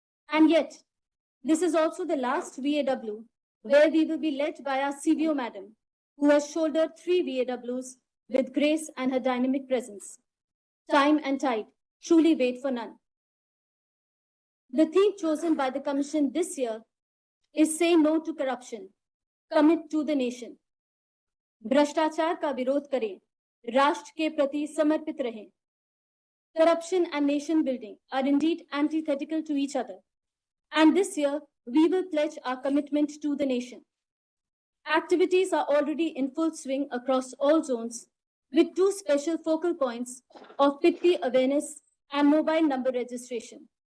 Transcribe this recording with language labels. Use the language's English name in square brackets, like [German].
[English] And yet, this is also the last VAW where we will be led by our CVO Madam, who has shouldered 3 VAWs with grace and her dynamic presence. Time and tide truly wait for none. The theme chosen by the Commission this year is Say No to Corruption, Commit to the Nation. [Hindi] भ्रष्टाचार का विरोध करें, राष्ट्र के प्रति समर्पित रहें. [English] Corruption and nation building are indeed antithetical to each other. And this year, we will pledge our commitment to the nation. Activities are already in full swing across all zones, with 2 special focal points of PITP awareness and mobile number registration.